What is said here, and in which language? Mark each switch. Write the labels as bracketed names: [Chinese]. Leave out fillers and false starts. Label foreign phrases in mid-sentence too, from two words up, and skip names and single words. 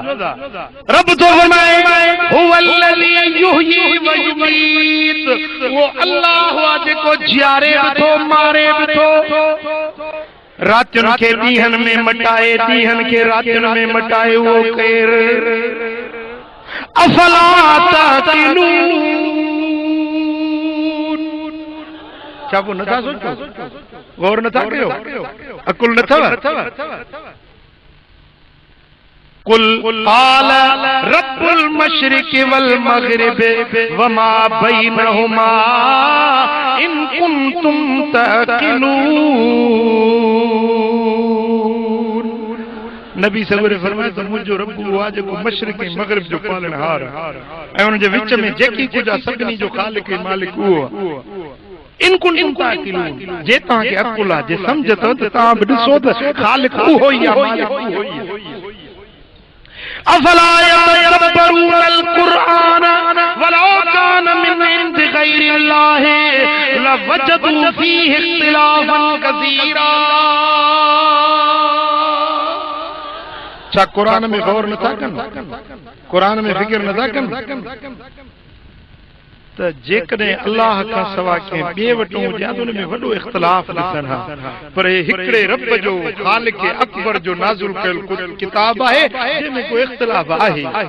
[Sindhi] रब तो फरमाए [Arabic] هو الذي يحيي ويميت, [Sindhi] वो अल्लाह आहे जेको जियारे बि थो मारे बि थो, रातियुनि खे ॾींहंनि में मटाए, ॾींहंनि खे रातियुनि में मटाए, उहो केरु? [Arabic] أفلا تعقلون. [Sindhi] छा पोइ नथा सोचो? गौर नथा कयो? अकुल न अथव? [Arabic] قل قال رب المشرق والمغرب وما بينهما إن كنتم تعقلون. [Sindhi] नबी सवेरे फरमाए त मुंहिंजो रब उहो आहे जेको मशरिक़ ऐं मग़रिब जो पालनहार ऐं हुन जे विच में जेकी कुझु आहे सभिनी जो ख़ालिक़ ऐं मालिक उहो आहे। [Arabic] إن كنتم تعقلون, [Sindhi] जे तव्हांखे अकुल आहे, जे सम्झ अथव त तव्हां बि ॾिसो त ख़ालिक़ उहो ई आहे, मालिक उहो ई आहे। [Arabic] أفلا يتدبرون القرآن ولو كان من عند غير الله لوجدوا فيه اختلافا كثيرا. [Sindhi] छा कुरान में गौर नथा कनि? कुरान में फिक्र नथा कनि? त जेकॾहिं अल्लाह खां सवा कंहिं ॿिए वटि हुजे त उन में वॾो इख़्तिलाफ़ ॾिसनि हा, पर हिकिड़े रब जो ख़ालिक़ अकबर जो नाज़िल कयल किताब आहे जंहिंमें कोई इख़्तिलाफ़ आहे।